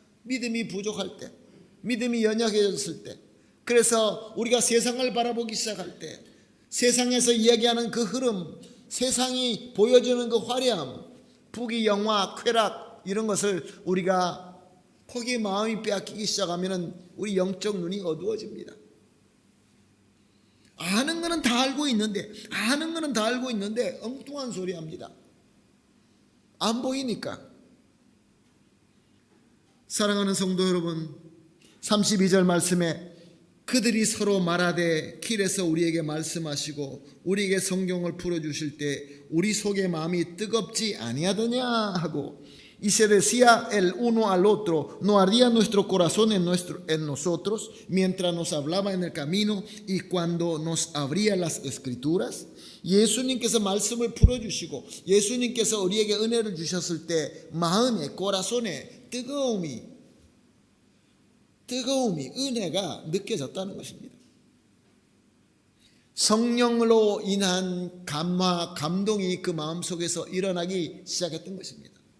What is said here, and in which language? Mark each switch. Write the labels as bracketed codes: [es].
[ko] 믿음이 부족할 때, 믿음이 연약해졌을 때, 그래서 우리가 세상을 바라보기 시작할 때, 세상에서 이야기하는 그 흐름, 세상이 보여주는 그 화려함, 부귀영화, 쾌락, 이런 것을 우리가 거기에 마음이 빼앗기기 시작하면 우리 영적 눈이 어두워집니다. 아는 거는 다 알고 있는데 엉뚱한 소리 합니다. 안 보이니까. 사랑하는 성도 여러분, 32절 말씀에 그들이 서로 말하되 길에서 우리에게 말씀하시고 우리에게 성경을 풀어주실 때 우리 속의 마음이 뜨겁지 아니하더냐 하고, [es] y se decía el uno al otro, no ardía nuestro corazón en nosotros mientras nos hablaba en el camino y cuando nos abría las escrituras. [ko] 예수님께서 말씀을 풀어주시고 예수님께서 우리에게 은혜를 주셨을 때 마음에, 코라손에 뜨거움이, 은혜가 느껴졌다는 것입니다. 성령으로 인한 감화, 감동이 그 마음속에서 일어나기 시작했던 것입니다.